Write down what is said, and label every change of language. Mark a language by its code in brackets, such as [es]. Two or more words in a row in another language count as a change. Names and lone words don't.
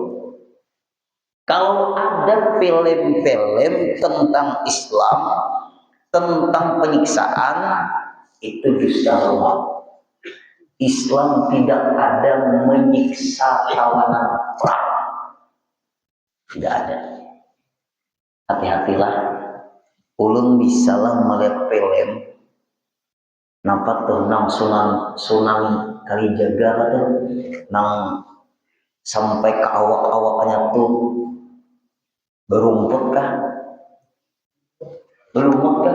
[id] Kalau ada film-film tentang Islam, tentang penyiksaan, itu dusta Allah. Islam tidak ada menyiksa tawanan perang. Tidak ada. Hati-hatilah. [bjn] Ulun bisalah melihat film. Nampak tuh nang Sunan Kalijaga tuh, nang sampai ke awak-awaknya tuh berumput kah? Berumut kah?